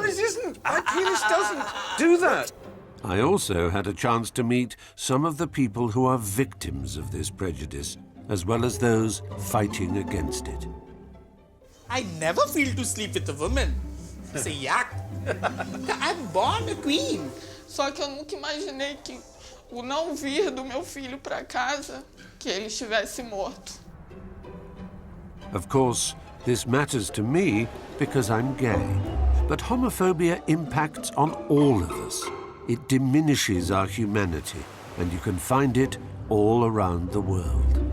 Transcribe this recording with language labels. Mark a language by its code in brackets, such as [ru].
[en] penis isn't. My penis doesn't do that. I also had a chance to meet some of the people who are victims of this prejudice, as well as those fighting against it. I never feel to sleep with a woman. It's a yuck. I'm born a queen. [pt] Só que eu nunca imaginei que o não vir do meu filho para casa, que ele estivesse morto. [en] Of course, this matters to me because I'm gay. But homophobia impacts on all of us. It diminishes our humanity, and you can find it all around the world.